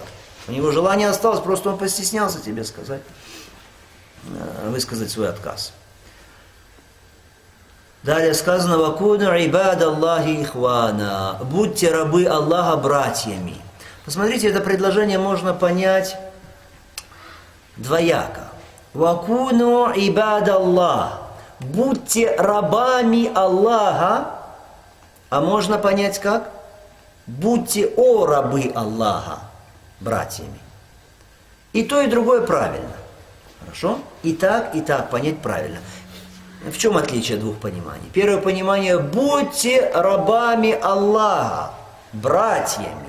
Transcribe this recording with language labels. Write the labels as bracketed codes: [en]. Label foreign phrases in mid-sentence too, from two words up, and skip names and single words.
[ru] У него желание осталось, просто он постеснялся тебе сказать, высказать свой отказ. Далее сказано, [ar] «وكونوا عباد الله إخوانا». [ru] Будьте рабы Аллаха братьями. Посмотрите, это предложение можно понять двояко. [ar] «وكونوا عباد الله». [ru] Будьте рабами Аллаха. А можно понять как? Будьте о рабы Аллаха братьями. И то, и другое правильно. Хорошо? И так понять правильно. В чем отличие двух пониманий? Первое понимание, будьте рабами Аллаха, братьями.